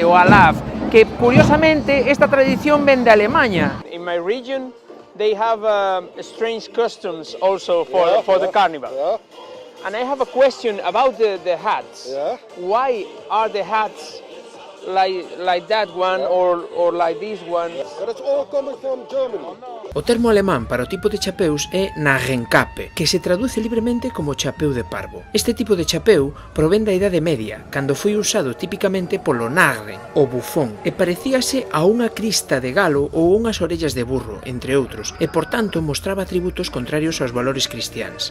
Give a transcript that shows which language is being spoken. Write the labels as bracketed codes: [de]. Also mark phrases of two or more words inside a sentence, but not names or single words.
[gl] O alaf, que curiosamente esta tradición ven de Alemanha. [en] In my region they have strange customs also for the carnival. Yeah. And I have a question about the hats. Yeah. Why are the hats like that one or like this one? But it's all coming from Germany. [gl] O termo alemán para o tipo de chapeus é Nagenkappe, que se traduce libremente como chapeu de parvo. Este tipo de chapeu provén da Idade Media, cando foi usado tipicamente polo Narren, o bufón, e parecíase a unha crista de galo ou unhas orellas de burro, entre outros, e por tanto mostraba atributos contrarios aos valores cristiáns.